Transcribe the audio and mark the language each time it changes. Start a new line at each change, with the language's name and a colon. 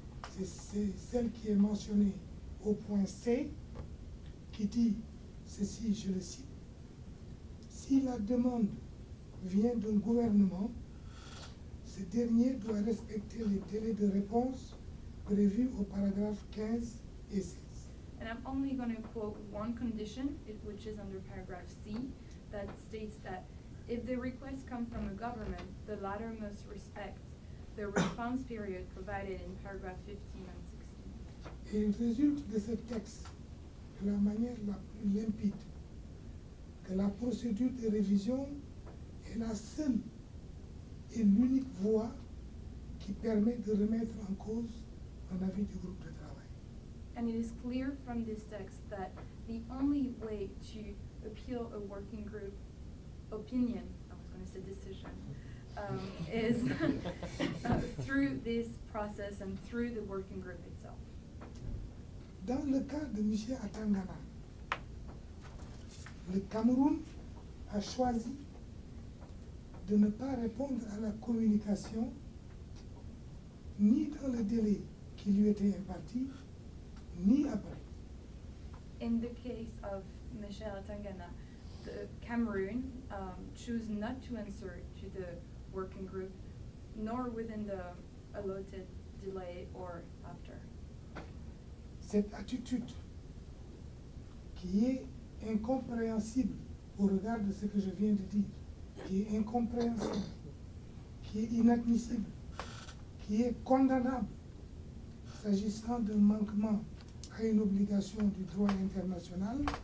French: C'est celle qui est mentionnée au point C, qui dit ceci, je le cite: si la demande vient d'un gouvernement, ce dernier doit respecter les délais de réponse prévus au paragraphe 15 et 16.
English: And I'm only going to quote one condition, which is under paragraph C, that states that if the request comes from a government, the latter must respect the response period provided in paragraph 15 and 16.
French: Et il résulte de ce texte, de la manière la plus limpide, que la procédure de révision est la seule et l'unique voie qui permet de remettre en cause un avis du groupe de travail.
English: And it is clear from this text that the only way to appeal a working group opinion, I was going to say decision, is through this process and through the working group itself.
French: Dans le cas de Michel Atangana, le Cameroun a choisi de ne pas répondre à la communication ni dans le délai qui lui était imparti, ni après.
English: In the case of Michel Atangana, the Cameroon chose not to answer to the working group, nor within the allotted delay or after.
French: Cette attitude qui est incompréhensible au regard de ce que je viens de dire, qui est incompréhensible, qui est inadmissible, qui est condamnable s'agissant d'un manquement à une obligation du droit international,